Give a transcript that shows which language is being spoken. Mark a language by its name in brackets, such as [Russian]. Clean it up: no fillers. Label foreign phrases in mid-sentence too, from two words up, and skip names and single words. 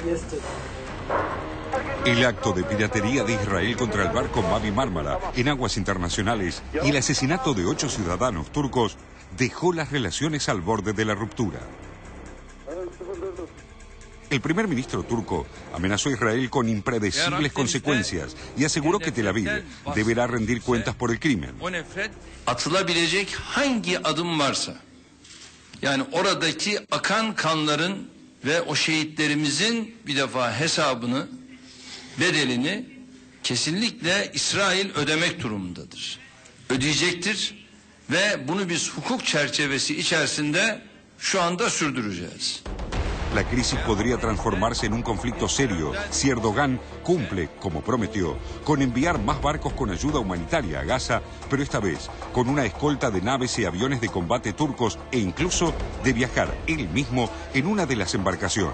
[Spanish] El acto de piratería de Israel contra el barco Mavi Mármara en aguas internacionales y el asesinato de 8 ciudadanos turcos dejó las relaciones al borde de la ruptura. El primer ministro turco amenazó a Israel con impredecibles consecuencias y aseguró que Tel Aviv deberá rendir cuentas por el crimen. [Turkish] Atılabilecek hangi adım varsa, yani oradaki akan kanların ve o şehitlerimizin bir defa hesabını, bedelini kesinlikle İsrail ödemek durumundadır. Ödeyecektir ve bunu biz hukuk çerçevesi içerisinde şu anda sürdüreceğiz. [Spanish] La crisis podría transformarse en un conflicto serio si Erdogan cumple, como prometió, con enviar más barcos con ayuda humanitaria a Gaza, pero esta vez con una escolta de naves y aviones de combate turcos e incluso de viajar él mismo en una de las embarcaciones.